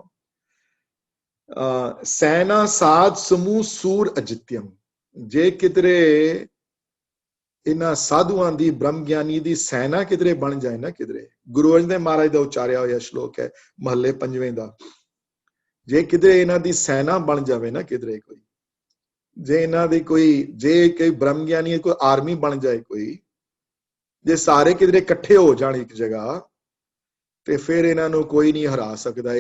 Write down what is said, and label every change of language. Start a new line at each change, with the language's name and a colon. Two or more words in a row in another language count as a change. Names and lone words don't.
Punjabi: ਸੈਨਾ ਸਾਧ ਸਮੂਹ ਸੂਰ ਅਜਿਤੰ. ਜੇ ਕਿਧਰੇ ਇਹਨਾਂ ਸਾਧੂਆਂ ਦੀ ਬ੍ਰਹਮ ਗਿਆਨੀ ਦੀ ਸੈਨਾ ਕਿਧਰੇ ਬਣ ਜਾਏ ਨਾ, ਕਿਧਰੇ ਗੁਰੂ ਅਰਜਨ ਦੇਵ ਮਹਾਰਾਜ ਦਾ ਉਚਾਰਿਆ ਹੋਇਆ ਸ਼ਲੋਕ ਹੈ ਮਹੱਲੇ 5ਵੇਂ ਦਾ। ਜੇ ਕਿਧਰੇ ਇਹਨਾਂ ਦੀ ਸੈਨਾ ਬਣ ਜਾਵੇ ਨਾ ਕਿਧਰੇ ਕੋਈ, ਜੇ ਇਹਨਾਂ ਦੀ ਕੋਈ ਬ੍ਰਹਮ ਗਿਆਨੀ ਕੋਈ ਆਰਮੀ ਬਣ ਜਾਏ, ਕੋਈ ਜੇ ਸਾਰੇ ਕਿਧਰੇ ਇਕੱਠੇ ਹੋ ਜਾਣ ਇੱਕ ਜਗ੍ਹਾ, ਤੇ ਫਿਰ ਇਹਨਾਂ ਨੂੰ ਕੋਈ ਨਹੀਂ ਹਰਾ ਸਕਦਾ।